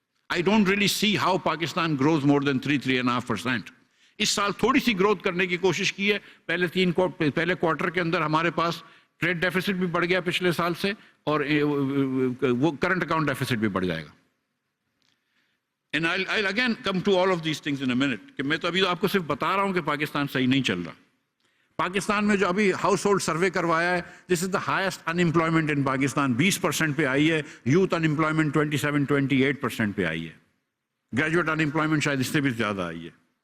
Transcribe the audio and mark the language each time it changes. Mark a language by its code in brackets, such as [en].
[en] I don't really see how Pakistan grows more than 3.5%. [ur] اس سال تھوڑی سی growth کرنے کی کوشش کی ہے. پہلے کوارٹر کے اندر ہمارے پاس ٹریڈ ڈیفیسٹ بھی بڑھ گیا پچھلے سال سے, اور وہ کرنٹ اکاؤنٹ ڈیفیسٹ بھی بڑھ جائے گا. [en] And I'll again come to all of these things in a minute. [ur] کہ میں تو ابھی آپ کو صرف بتا رہا ہوں کہ پاکستان صحیح نہیں چل رہا. پاکستان میں جو ابھی ہاؤس ہولڈ سروے کروایا ہے, [en] This is the highest unemployment in Pakistan. [ur] 20% پہ آئی ہے. یوتھ ان امپلائمنٹ 27-28% پہ آئی ہے. گریجویٹ ان امپلائمنٹ شاید اس سے بھی زیادہ آئی ہے.